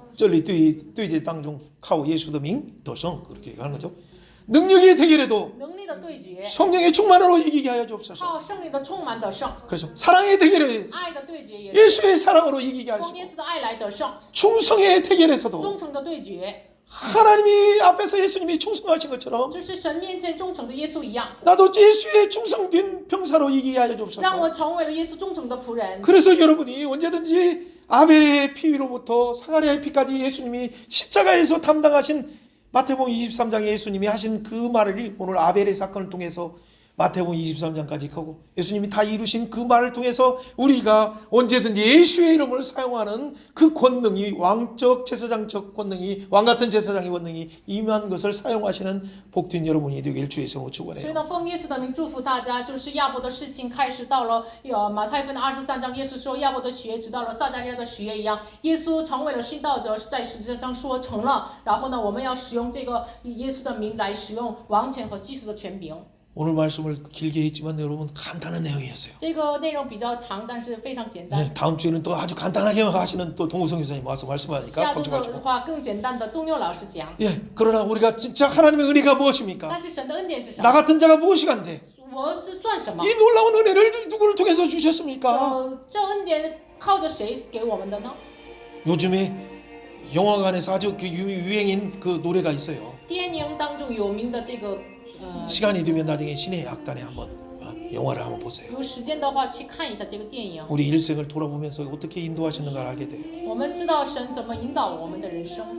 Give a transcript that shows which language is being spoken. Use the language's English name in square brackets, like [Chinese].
[Chinese] 真理对这当中靠耶稣的名得胜 [Korean] 그렇게 하는 거죠. 능력의 대결에도 [Chinese] 能力的对决， [Korean] 성령의 충만으로 이기게 하여 주옵소서. [Chinese] 靠圣灵的充满得胜， [Korean] 그래서 사랑의 대결에 [Chinese] 爱的对决也是 [Korean] 예수의 사랑으로 이기게 [Chinese] 奉 [Korean] 하시고 [Chinese] 耶稣的爱来得胜， [Korean] 충성의 대결에서도 [Chinese] 忠诚的对决， [Korean] 하나님이 앞에서 예수님이 충성하신 것처럼 [Chinese] 就是神面前忠诚的耶稣一样， [Korean] 나도 예수의 충성된 병사로 이기게 하여 [Chinese] 让 [Korean] 주옵소서. [Chinese] 我成为了耶稣忠诚的仆人。 [Korean] 그래서 여러분이 언제든지 아벨의 피로부터 사가랴의 피까지 예수님이 십자가에서 담당하신 마태복음 23장에 예수님이 하신 그 말을 오늘 아벨의 사건을 통해서 마태복음 23장까지 하고 예수님이 다 이루신 그 말을 통해서 우리가 언제든지 예수의 이름을 사용하는 그 권능이 왕적 제사장적 권능이 왕같은 제사장의 권능이 임한 것을 사용하시는 복된 여러분이 되길 주의 성으로 [Chinese] 所以 [Korean] 축원해요. [Chinese] 呢，奉耶稣的名祝福大家，就是亚伯的事情开始到了马太福音的23章，耶稣说亚伯的血直到了撒迦利亚的血一样，耶稣成为了殉道者，在十字架上说成了。然后呢，我们要使用这个以耶稣的名来使用王权和祭司的权柄。 [Korean] 오늘 말씀을 길게 했지만 여러분 간단한 내용이었어요. [Chinese] 这个内容比较长，但是非常简单。 [Korean] 네, 다음 주에는 또 아주 간단하게 하시는 또 동우성 교사님 와서 말씀하니까 [Chinese] 下周的 [Korean] 걱정하시고. [Chinese] 话更简单的，东佑老师讲。 [Korean] 예, 그러나 우리가 진짜 하나님의 은혜가 무엇입니까? [Chinese] 但是神的恩典是什 [Korean] 나 [Chinese] 么？ [Korean] 같은 자가 무엇이간데? [Chinese] 我是算什么？ [Korean] 이 놀라운 은혜를 누구를 통해서 주셨습니까? [Chinese] 这恩典靠着谁给我们的呢？ [Korean] 요즘에 영화관에서 아주 그 유행인 그 노래가 있어요. [Chinese] 电影当中有名的这个 [Korean] 시간이 되면 나중에 신의 악단에 한번 영화를 한번 보세요. [Chinese] 有时间的话去看一下这个电影， [Korean] 우리 일생을 돌아보면서 어떻게 인도하셨는가를 알게 돼요. [Chinese] 我们知道神怎么引导我们的人生。